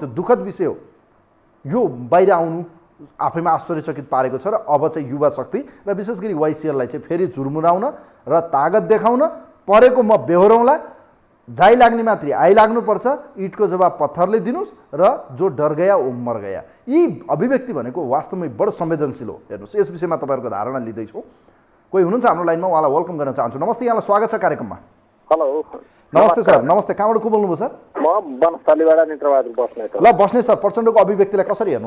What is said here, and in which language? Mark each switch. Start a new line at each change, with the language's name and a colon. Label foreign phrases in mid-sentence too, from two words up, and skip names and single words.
Nepali: दुःखद विषय हो यो, बाहिर आउनु आफैमा आश्चर्यचकित पारेको छ। र अब चाहिँ युवा शक्ति र विशेष गरी वाइसिएललाई चाहिँ फेरि झुरमुराउन र तागत देखाउन परेको म बेहोरौँला, जाइ लाग्ने मात्रै आइलाग्नुपर्छ, इटको जवाब पत्थरले दिनुहोस् र
Hindi: जो डर गया वो मर गया।
Nepali: यी अभिव्यक्ति भनेको वास्तवमै बडो संवेदनशील हो। हेर्नुहोस्, यस विषयमा तपाईँहरूको धारणा लिँदैछौँ। कोही हुनुहुन्छ हाम्रो लाइनमा, उहाँलाई वेलकम गर्न चाहन्छु। नमस्ते, यहाँलाई स्वागत छ कार्यक्रममा। हेलो, नमस्ते सर। नमस्ते, कहाँबाट को बोल्नुभयो सर? म वनस्थलीबाट मित्रबहादुर बस्नेत। ल बस्ने सर, प्रचण्डको अभिव्यक्तिलाई कसरी हेर्नुहुन्छ?